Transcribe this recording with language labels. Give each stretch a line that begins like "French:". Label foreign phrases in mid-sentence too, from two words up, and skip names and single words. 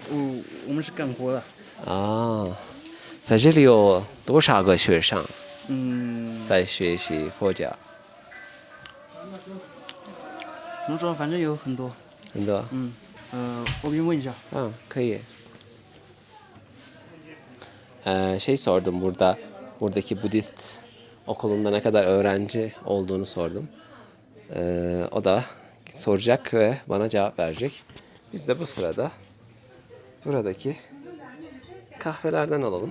Chinese: 我们是干活的。啊，在这里有多少个学生？在学习佛教。怎么说？反正有很多。很多。我给你问一下。可以.
Turkish: Sordum buradaki Budist okulunda ne kadar öğrenci olduğunu sordum. O da soracak ve bana cevap verecek. Biz de bu sırada buradaki kahvelerden alalım.